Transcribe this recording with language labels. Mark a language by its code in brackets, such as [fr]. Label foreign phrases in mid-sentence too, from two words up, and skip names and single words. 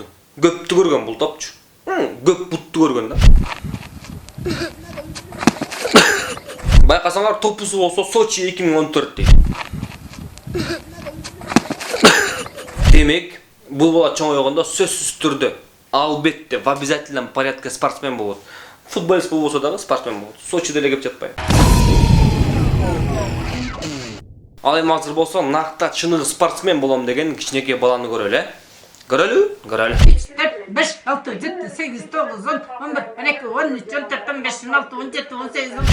[ky] Көптү көргөн бул топчу. Көп бутту көргөн да. Байкасаңар топусу болсо Сочи 2014 дейт. Демек, бул бала чоңойгондо сөзсүз түрдө албетте [ru] в обязательном порядке [ky] спортсмен болот. Футболист болбосо дагы спортсмен болот. Сочиде эле кеп жатпайбы? Ал эми азыр болсо накта чыныгы спортсмен болом деген кичинекей баланы көрөлү, Görölü? Görölü. 4, 5, 6, 7, 8, 9, 10, 11, 12, 13, 14, 15, 16, 17, 18, 19.